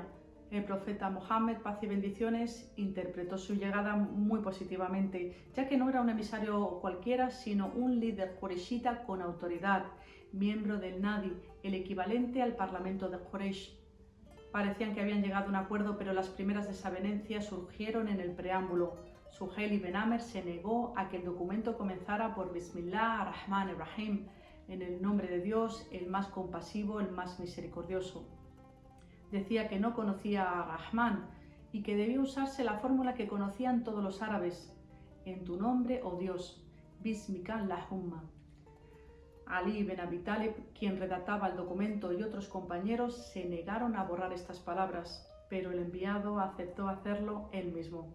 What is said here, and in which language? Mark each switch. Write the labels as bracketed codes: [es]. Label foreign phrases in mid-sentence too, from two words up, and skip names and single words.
[es] El profeta Mohammed, paz y bendiciones, interpretó su llegada muy positivamente, ya que no era un emisario cualquiera, sino un líder qurayshita con autoridad, miembro del Nadi, el equivalente al parlamento de Quraysh. Parecían que habían llegado a un acuerdo, pero las primeras desavenencias surgieron en el preámbulo. Suheil ibn Amr se negó a que el documento comenzara por [ar] بسم الله الرحمن الرحيم, [es] en el nombre de Dios, el más compasivo, el más misericordioso. Decía que no conocía a Rahman y que debía usarse la fórmula que conocían todos los árabes: en tu nombre, oh Dios, [ar] باسمك اللهم. [es] Ali ibn Abi Talib, quien redactaba el documento, y otros compañeros se negaron a borrar estas palabras, pero el enviado aceptó hacerlo él mismo.